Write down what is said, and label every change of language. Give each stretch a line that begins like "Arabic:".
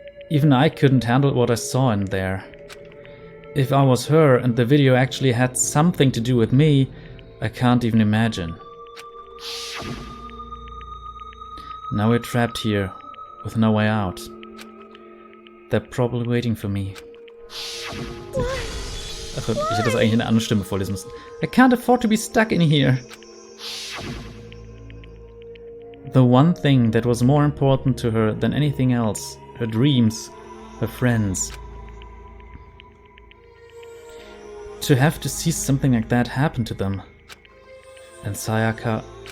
English: Even I couldn't handle what I saw in there. If I was her and the video actually had something to do with me, I can't even imagine. Now we're trapped here, with no way out. They're probably waiting for me.
German: Ach, ich hätte das eigentlich in einer anderen Stimme vorlesen müssen.
English: I can't afford to be stuck in here. The one thing that was more important to her than anything else, her dreams, her friends. to have to see something like that happen to them. And Sayaka...